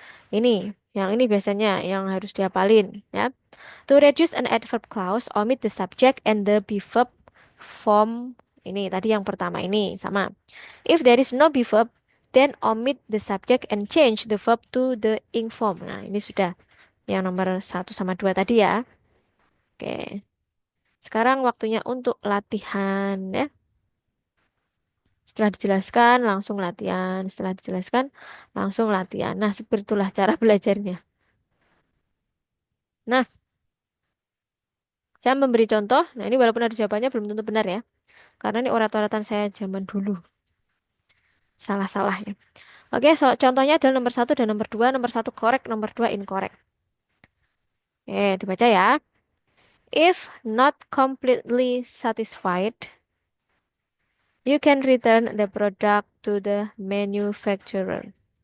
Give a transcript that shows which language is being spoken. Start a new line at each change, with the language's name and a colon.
Indonesian: Ini, yang ini biasanya yang harus dihafalin ya.
English: To reduce an adverb clause, omit the subject and the be verb form.
Indonesian: Ini tadi yang pertama ini sama.
English: If there is no be verb, then omit the subject and change the verb to the ing form.
Indonesian: Nah, ini sudah yang nomor satu sama dua tadi ya. Oke. Sekarang waktunya untuk latihan ya. Setelah dijelaskan, langsung latihan. Setelah dijelaskan, langsung latihan. Nah, seperti itulah cara belajarnya. Nah, saya memberi contoh. Nah, ini walaupun ada jawabannya belum tentu benar ya. Karena ini orat-oratan saya zaman dulu. Salah-salah ya. Oke, so, contohnya adalah nomor satu dan nomor dua. Nomor satu correct, nomor dua incorrect. Dibaca ya.
English: If not completely satisfied, you can return the product to the manufacturer.